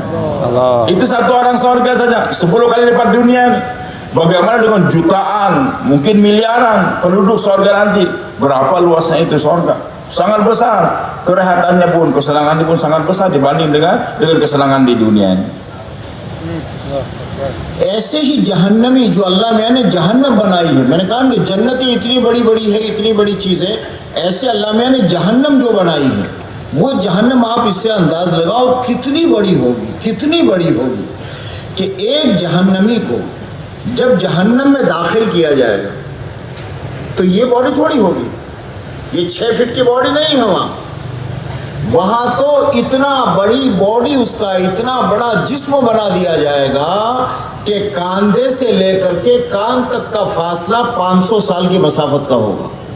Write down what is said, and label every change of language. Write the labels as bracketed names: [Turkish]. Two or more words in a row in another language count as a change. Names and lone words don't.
[Indonesian] Itu satu orang surga saja 10 kali daripada dunia ini. Bagaimana dengan jutaan, mungkin miliaran penduduk surga nanti? Berapa luasnya itu surga? Sangat besar. Kerehatannya pun, kesenangannya pun sangat besar dibanding dengan kesenangan di dunia ini. [Hindi] ऐसे ही जहन्नमी जो अल्लाह मियाँ ने जहन्नम बनाई है, मैंने कहा कि जन्नत इतनी बड़ी बड़ी है, इतनी बड़ी चीज़ है, ऐसे अल्लाह मियाँ ने जहन्नम जो बनाई है, वो जहन्नम आप इससे अंदाज लगाओ कितनी बड़ी होगी, कितनी बड़ी होगी कि एक जहन्नमी को जब जहन्नम में दाखिल किया जाएगा तो ये बॉडी थोड़ी होगी, ये 6 फीट की बॉडी नहीं है वहाँ तो इतना बड़ी बॉडी उसका, इतना बड़ा जिस्म बना दिया जाएगा कि कांधे से लेकर के कान तक का फासला 500 साल की मसाफत का होगा।